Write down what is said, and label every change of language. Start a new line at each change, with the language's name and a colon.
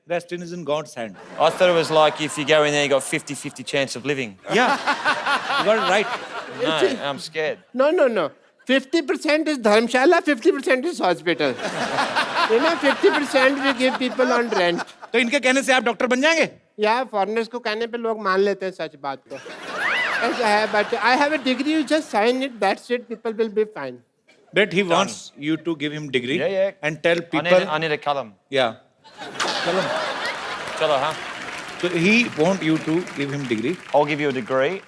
English: Rest is in God's hand." I thought it was like if you go in there, you got 50-50 chance of living. Yeah, you got it right. No, I'm scared. No. 50% is Dharmshala, 50% is hospital. You know, 50% we give people on rent.
Hindi: तो इनके कहने से आप doctor बन जाएंगे? Yeah, foreigners को कहने पे लोग मान लेते हैं सच बात को. ऐसा है,
English: but I have a degree, you just sign it, that's it, people will be fine. But he wants you to give him degree Yeah. and tell I people. need a column. Yeah.
Hindi: Chalo, huh?
English: So he want you to give him degree. I'll give you a degree.